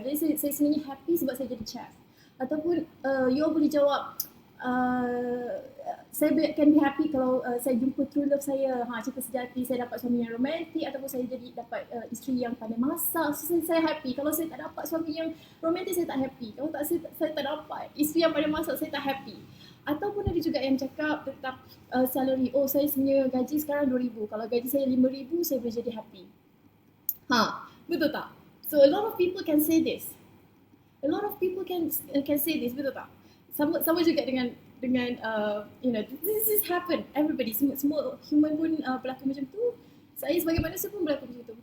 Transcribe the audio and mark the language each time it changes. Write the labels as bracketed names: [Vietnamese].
[Malay] Jadi saya sebenarnya happy sebab saya jadi chef. Ataupun you all boleh jawab, uh, saya [English] can be happy [Malay] kalau saya jumpa [English] true love [Malay] saya, cinta sejati, saya dapat suami yang romantik, ataupun saya jadi dapat isteri yang pandai masak. So, saya happy. Kalau saya tak dapat suami yang romantik, saya tak happy. Kalau tak saya tak dapat isteri yang pandai masak, saya tak happy. Ataupun ada juga yang cakap tentang salary. Oh, saya sebenarnya gaji sekarang 2,000. Kalau gaji saya 5,000, saya boleh jadi happy. Betul tak? [English] So a lot of people can say this. A lot of people can say this, [Malay] betul tak? Sama juga dengan [English] this is happen. [Malay] Everybody, semua human pun berlaku macam tu. Saya sebagai manusia pun berlaku macam tu.